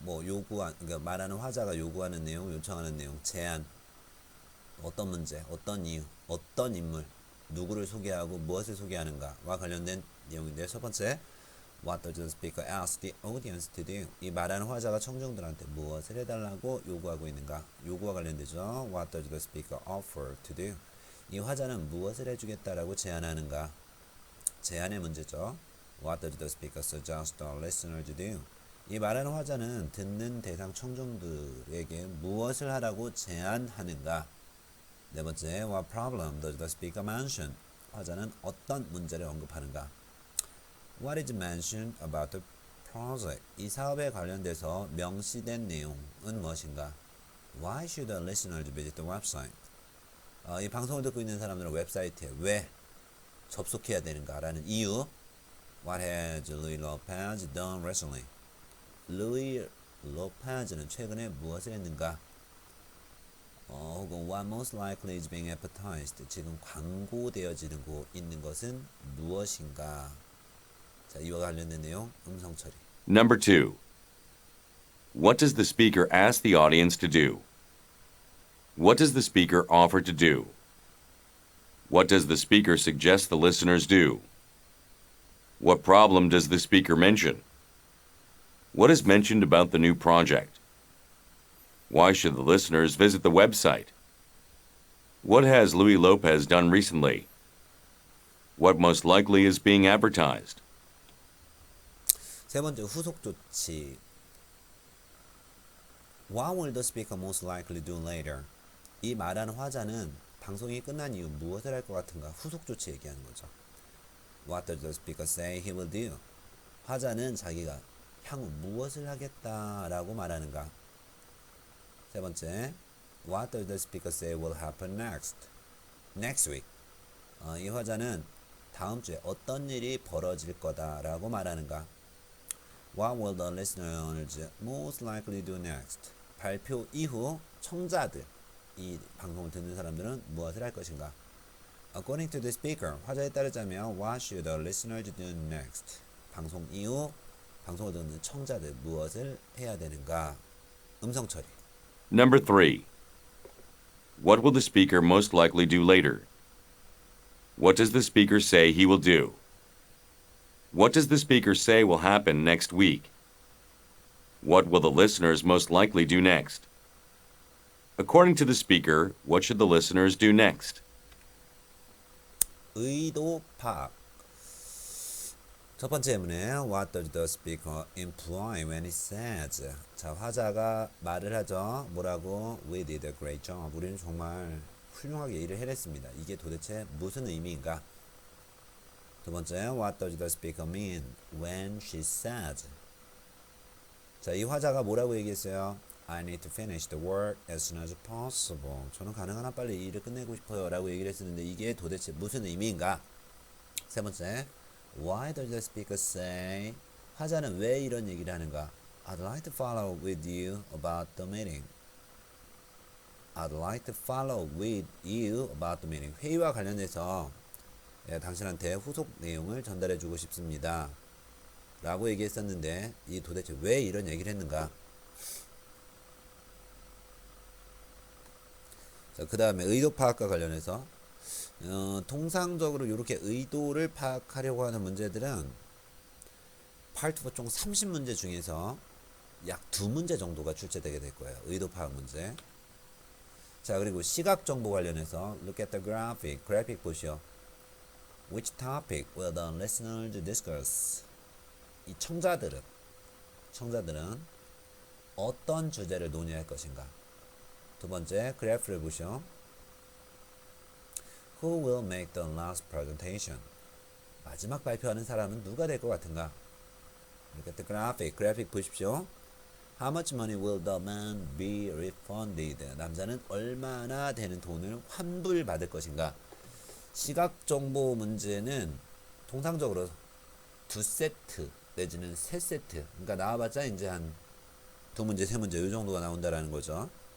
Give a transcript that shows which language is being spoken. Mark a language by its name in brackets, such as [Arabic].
[Korean] 뭐 그러니까 말하는 화자가 요구하는 내용, 요청하는 내용, 제안, 어떤 문제, 어떤 이유, 어떤 인물, 누구를 소개하고 무엇을 소개하는가와 관련된 내용인데요. [English] 첫 번째, What does the speaker ask the audience to do? [Korean] 이 말하는 화자가 청중들한테 무엇을 해달라고 요구하고 있는가? 요구와 관련되죠. [English] What does the speaker offer to do? [Korean] 이 화자는 무엇을 해주겠다라고 제안하는가? 제안의 문제죠. [English] What does the speaker suggest the listener to do? [Korean] 이 말하는 화자는 듣는 대상 청중들에게 무엇을 하라고 제안하는가? [English] 네 번째, What problem does the speaker mention? [Korean] 화자는 어떤 문제를 언급하는가? [English] What is mentioned about the project? [Korean] 이 사업에 관련돼서 명시된 내용은 무엇인가? [English] Why should the listeners visit the website? [Korean] 이 방송을 듣고 있는 사람들은 웹사이트에 왜 접속해야 되는가라는 이유. [English] What has Louis Lopez done recently? [Korean] 루이 로페즈는 최근에 무엇을 했는가? [English] 혹은 what most likely is being advertised? [Korean] 지금 광고되어지고 있는 것은 무엇인가? 자, 이와 관련된 내용 음성 처리. [English] Number 2. What does the speaker ask the audience to do? What does the speaker offer to do? What does the speaker suggest the listeners do? What problem does the speaker mention? What is mentioned about the new project? Why should the listeners visit the website? What has Louis Lopez done recently? What most likely is being advertised? [Korean] 세 번째, 후속 조치. [English] What will the speaker most likely do later? [Korean] 이 말하는 화자는 방송이 끝난 이후 무엇을 할 것 같은가? 후속 조치 얘기하는 거죠. [English] What does the speaker say he will do? [Korean] 화자는 자기가 향후 무엇을 하겠다라고 말하는가? [English] 세 번째, What does the speaker say will happen next? Next week. [Korean] 이 화자는 다음 주에 어떤 일이 벌어질 거다라고 말하는가? [English] What will the listeners most likely do next? [Korean] 발표 이후 청자들, 이 방송을 듣는 사람들은 무엇을 할 것인가? [English] According to the speaker, [Korean] 화자에 따르자면 [English] What should the listeners do next? [Korean] 방송 이후 방송을 듣는 청자들 무엇을 해야 되는가? 음성 처리. [English] Number 3. What will the speaker most likely do later? What does the speaker say he will do? What does the speaker say will happen next week? What will the listeners most likely do next? According to the speaker, what should the listeners do next? [Korean] 의도 파악. [English] 첫 번째 예문에 What does the speaker imply when he says? [Korean] 자, 화자가 말을 하죠. 뭐라고? [English] We did a great job. [Korean] 우리는 정말 훌륭하게 일을 해냈습니다. 이게 도대체 무슨 의미인가? [English] 두 번째, What does the speaker mean when she says? [Korean] 자, 이 화자가 뭐라고 얘기했어요? [English] I need to finish the work as soon as possible. [Korean] 저는 가능한 한 빨리 일을 끝내고 싶어요 라고 얘기를 했었는데 이게 도대체 무슨 의미인가? [English] 세 번째, Why does the speaker say? [Korean] 화자는 왜 이런 얘기를 하는가? [English] I'd like to follow with you about the meeting. I'd like to follow with you about the meeting. [Korean] 회의와 관련해서 당신한테 후속 내용을 전달해주고 싶습니다. 라고 얘기했었는데 이 도대체 왜 이런 얘기를 했는가? 자, 그 다음에 의도 파악과 관련해서 통상적으로 이렇게 의도를 파악하려고 하는 문제들은 파트 4 총 30문제 중에서 약 2문제 정도가 출제되게 될 거예요. 의도 파악 문제. 자, 그리고 시각 정보 관련해서 [English] Look at the graphic. [Korean] 그래픽 보시오. [English] Which topic will the listeners discuss? [Korean] 이 청자들은 어떤 주제를 논의할 것인가? 두 번째, 그래프를 보시오. [English] Who will make the last presentation? [Korean] 마지막 발표하는 사람은 누가 될 것 같은가? [English] Look at the graphic. [Korean] 그래픽 보십시오. [English] How much money will the man be refunded? [Korean] 남자는 얼마나 되는 돈을 환불받을 것인가? 시각 정보 문제는 통상적으로 2세트 내지는 3세트. 그러니까 나와봤자 이제 한 2문제, 3문제 이 정도가 나온다라는 거죠.